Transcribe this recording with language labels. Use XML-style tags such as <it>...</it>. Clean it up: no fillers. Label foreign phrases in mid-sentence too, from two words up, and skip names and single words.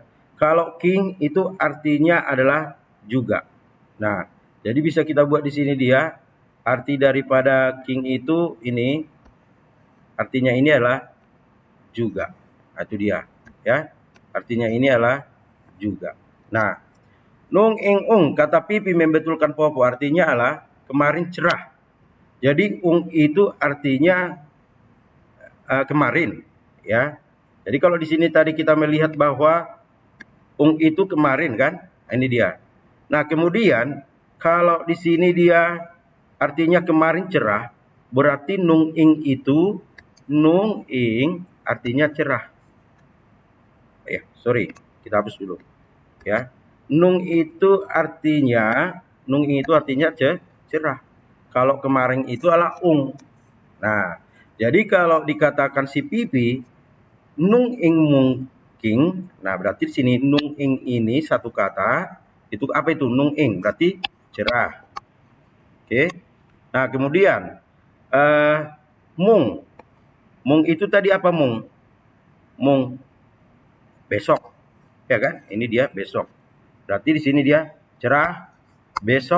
<id>Kalau king itu artinya adalah juga. Nah, jadi bisa kita buat di sini dia arti daripada king itu ini artinya ini adalah juga. Nah, itu dia, ya. Artinya ini adalah juga. Nah, nung ing ung kata pipi membetulkan Popo artinya adalah kemarin cerah. Jadi ung itu artinya kemarin, ya. Jadi kalau di sini tadi kita melihat bahwa ung itu kemarin kan, nah, ini dia. Nah, kemudian kalau di sini dia artinya kemarin cerah, berarti nung ing artinya cerah. Ya, sorry, kita hapus dulu. Ya, nung itu artinya cerah. Kalau kemarin itu adalah ung. Nah, jadi kalau dikatakan si pipi nung ing mung king, nah berarti di sini nung ing ini satu kata, itu apa itu? Nung ing, berarti cerah. Oke. Nah, kemudian mung. Mung itu tadi apa mung? Mung besok. Ya kan? Ini dia besok. Berarti di sini dia cerah besok.</id>